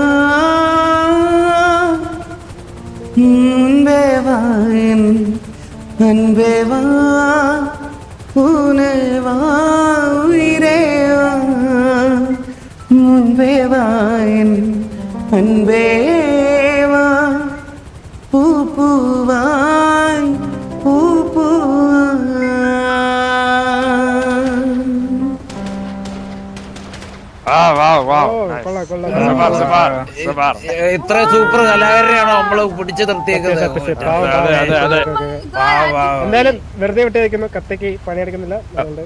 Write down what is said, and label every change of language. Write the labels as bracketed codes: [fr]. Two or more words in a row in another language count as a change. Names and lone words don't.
[ta] அன்பேவாயின் அன்பேவா உனேவா உயிரேவா முன்பேவாயின் அன்பேவா பூ பூவாய் பூ பூவாய். [ml] ഇത്ര സൂപ്പർ കലാകാരനെയാണോ നമ്മള് പിടിച്ചു നിർത്തിയേക്കുന്നത്? എന്തായാലും വെറുതെ വിട്ട് വയ്ക്കുന്നു. കത്തയ്ക്ക് പണിയെടുക്കുന്നില്ല. അതുകൊണ്ട്